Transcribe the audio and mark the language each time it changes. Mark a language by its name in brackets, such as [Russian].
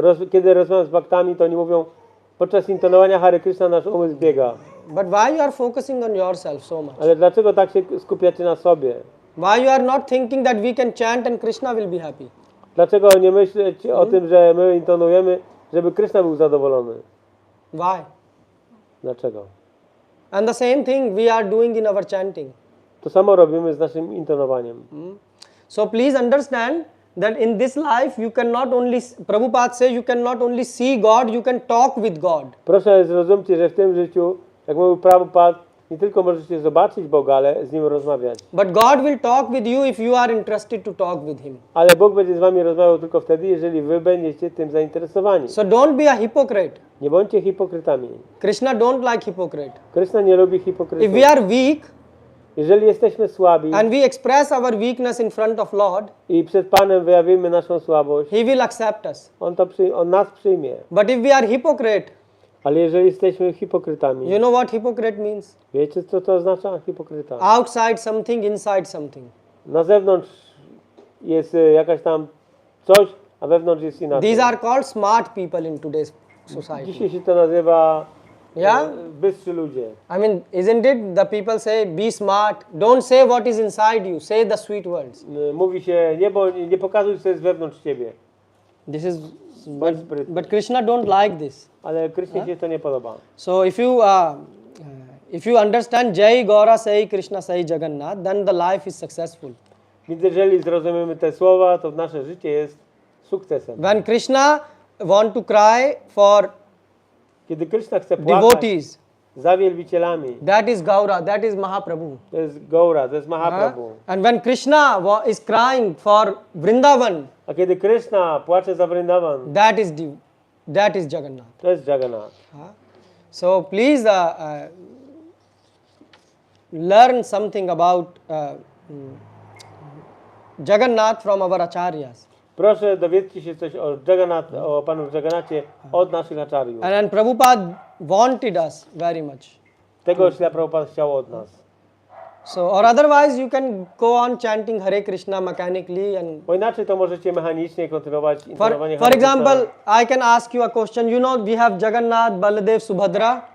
[Polish] Kiedy rozmawiam z baktami, to oni mówią, podczas intonowania Hare Krishna nasz umysł biega. [English] But why you are focusing on yourself so much? [Polish] Ale dlaczego tak się skupiacie na sobie? [English] Why you are not thinking that we can chant and Krishna will be happy? [Polish] Dlaczego nie myśleć o tym, że my intonujemy, żeby Krishna był zadowolony? [English] Why? [Polish] Dlaczego? [English] And the same thing we are doing in our chanting. [Polish] To samo robimy z naszym intonowaniem. [English] So please understand that in this life you cannot only, Prabhupada says, you cannot only see God, you can talk with God. [Polish] Proszę zrozumcie, że w tym życiu, jak mówił Prabhupada, nie tylko możecie zobaczyć Boga, ale z Nim rozmawiać. [English] But God will talk with you if you are interested to talk with Him. [Polish] Ale Bóg będzie z wami rozmawiał tylko wtedy, jeżeli wy będziecie tym zainteresowani. [English] So don't be a hypocrite. [Polish] Nie bądźcie hipokrytami. [English] Krishna don't like hypocrite. [Polish] Krishna nie lubi [English] If [Polish] hipokrytów. [English] we are weak [Polish] Jeżeli jesteśmy słabi [English] and we express our weakness in front of Lord, [Polish] i przed Panem wyjawimy naszą słabość, [English] He will accept us. [Polish] On nas przyjmie. [English] But if we are hypocrite, [Polish] Ale jeżeli jesteśmy hipokrytami, [English] you know what hypocrite means? [Polish] wiecie co to oznacza hipokryta? [English] Outside something, inside something. [Polish] Na zewnątrz jest jakaś tam coś, a wewnątrz jest inaczej. [English] These are called smart people in today's society. [Polish] Dzisiaj się to nazywa [English] Yeah? [Polish] bystrzy ludzie. [English] I mean, isn't it? The people say, be smart. Don't say what is inside you. Say the sweet words. [Polish] Mówi się, nie pokazuj, co jest wewnątrz ciebie. [English] This is, [Polish] Bądź sprytny. [English] but Krishna don't like this. [Polish] Ale Krysznie się to nie podoba. [English] So if you understand Jai Gaura Sai Krishna Sai Jagannath, then the life is successful. [Polish] Więc jeżeli zrozumiemy te słowa, to nasze życie jest sukcesem. [English] When Krishna want to cry for [Polish] Kiedy Kryszna chce płakać [English] devotees, [Polish] za wielbicielami, [English] that is Gaura, that is Mahaprabhu. [Polish] to jest Gaura, to jest Mahaprabhu. [English] And when Krishna is crying for Vrindavan, [Polish] A kiedy Kryszna płacze za Vrindavan, [English] that is Jagannath. [Polish] to jest Jagannath. [English] So please learn something about Jagannath from our acharyas. [Polish] Proszę, dowiedzcie się coś o Jagannath, o Panu Jagannathie od naszych acharyów. [English] And Prabhupada wanted us very much. [Polish] Tego Śrila Prabhupada chciał od nas. [English] So, or otherwise you can go on chanting Hare Krishna mechanically and [Polish] Bo inaczej to możecie mechanicznie kontynuować intonowanie [English] for [Polish] Hare Krishna. [English] example, I can ask you a question. You know, we have Jagannath, Baladev, Subhadra,